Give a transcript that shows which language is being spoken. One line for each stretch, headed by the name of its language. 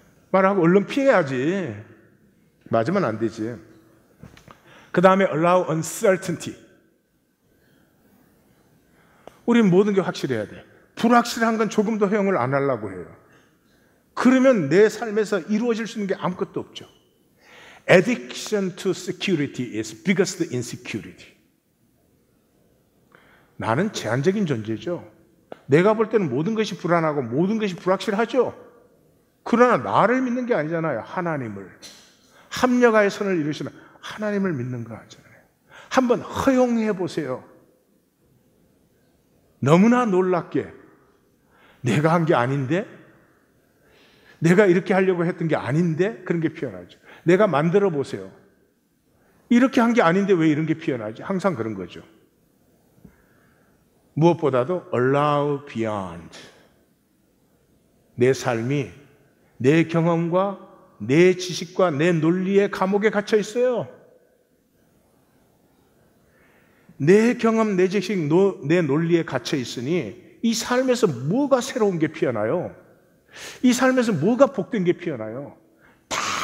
Korean: 말하고 얼른 피해야지. 맞으면 안 되지. 그 다음에
English: allow uncertainty.
Korean: 우리는 모든 게 확실해야 돼. 불확실한 건 조금 더 허용을 안 하려고 해요. 그러면 내 삶에서 이루어질 수 있는 게 아무것도 없죠.
English: Addiction to security is biggest insecurity.
Korean: 나는 제한적인 존재죠. 내가 볼 때는 모든 것이 불안하고 모든 것이 불확실하죠. 그러나 나를 믿는 게 아니잖아요. 하나님을. 합력하여 선을 이루시는 하나님을 믿는 거 아니잖아요. 한번 허용해 보세요. 너무나 놀랍게 내가 한 게 아닌데, 내가 이렇게 하려고 했던 게 아닌데 그런 게 피어나죠. 내가 만들어 보세요. 이렇게 한 게 아닌데 왜 이런 게 피어나지? 항상 그런 거죠. 무엇보다도
English: allow beyond.
Korean: 내 삶이 내 경험과 내 지식과 내 논리의 감옥에 갇혀 있어요. 내 경험, 내 지식, 내 논리에 갇혀 있으니 이 삶에서 뭐가 새로운 게 피어나요? 이 삶에서 뭐가 복된 게 피어나요? 다